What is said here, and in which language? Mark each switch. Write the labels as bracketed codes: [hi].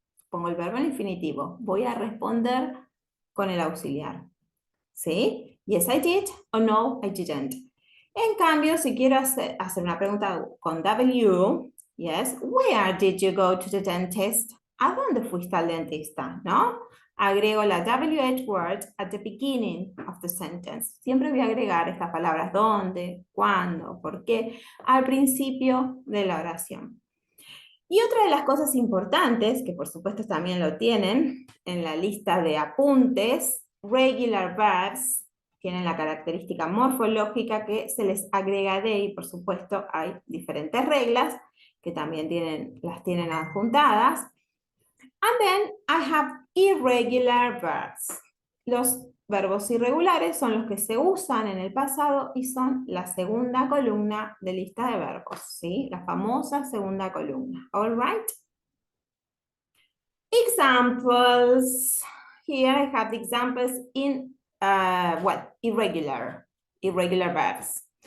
[es] Pongo el verbo en infinitivo. Voy a responder con el auxiliar. ¿Sí? [en] Yes, I did, [es] o no, [en] I didn't. [es] En cambio, si quiero hacer una pregunta con [en] W, yes, where did you go to the dentist? [es] ¿A dónde fuiste al dentista? ¿No? Agrego la [en] WH word at the beginning of the sentence. [es] Siempre voy a agregar estas palabras dónde, cuándo, por qué, al principio de la oración. Y otra de las cosas importantes, que por supuesto también lo tienen en la lista de apuntes, [en] regular verbs, [es] tienen la característica morfológica que se les agrega de, y por supuesto hay diferentes reglas que también las tienen adjuntadas. [en] And then I have irregular verbs. [es] Los verbos irregulares son los que se usan en el pasado y son la segunda columna de lista de verbos, ¿sí? La famosa segunda columna, [en] all right? Examples. Here I have the examples in, irregular. irregular verbs.